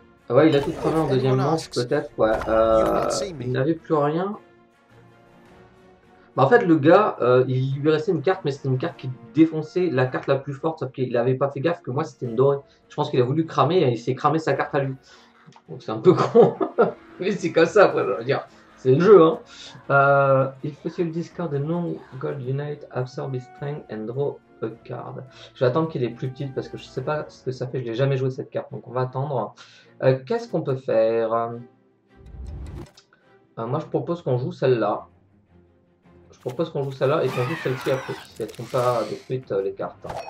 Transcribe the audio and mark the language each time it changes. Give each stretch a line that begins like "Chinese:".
French: Ouais, il a tout cramé en deuxième manche, peut-être. Ouais. Il n'avait plus rien. Bah en fait, le gars, il lui restait une carte, mais c'était une carte qui défonçait la carte la plus forte, sauf qu'il n'avait pas fait gaffe que moi c'était une dorée. Je pense qu'il a voulu cramer et il s'est cramé sa carte à lui. Donc c'est un peu con, mais c'est comme ça, après, je veux dire. C'est le jeu, hein.
English: If possible, discard a non-gold unite, absorb his strength and draw a card.
French: Je vais attendre qu'il est plus petit parce que je sais pas ce que ça fait, je l'ai jamais joué cette carte, donc on va attendre. Qu'est-ce qu'on peut faire? Moi je propose qu'on joue celle-là. Je propose qu'on joue celle-là et qu'on joue celle-ci après, si elles ne sont pas détruites les cartes.